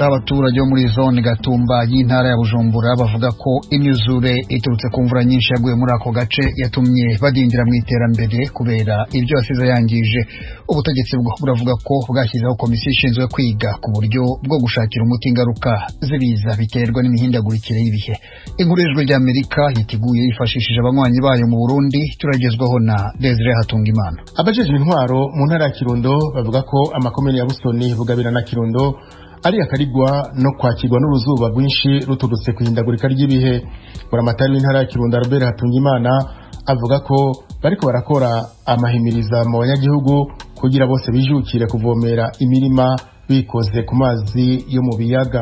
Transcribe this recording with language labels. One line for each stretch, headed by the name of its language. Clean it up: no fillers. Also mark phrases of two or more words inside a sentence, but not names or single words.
Kinyarwanda: Abaturage bo muri zone Gatumba y'intara ya Bujumbura bavuga ko imyuzure iturutse ku mvura nyinshi yaguye muri ako gace yatumye badindira mu iterambere kubera ibyo yasize yangije. Ubutegetsi bwo buravuga ko bwashyizeho komisiyo ishinzwe kwiga ku buryo bwo gushakira umuti ingaruka z'ibiza biterwa n'imihindagurikire y'ibihe. Inkuru ry'Amerika yiteguye yifashishije abanywanyi bayo mu Burundi, turagezwaho na Desire Hatungimana.
Rundi: Abajejwe intwaro mu ntara ya Kirundo bavuga ko amakomune ya Busoni, Bugabira na Kirundo ari akarigwa no kwakirwa n'uruzuba rwinshi ruturutse kuhindagurika ry'ibihe. Buramatari w'intara ya Kirundo Albert Hatungimana avuga ko bariko barakora amahimiriza mu banyagihugu kugira bose bijukire kuvomera imirima bikoze ku mazi yo mu biyaga.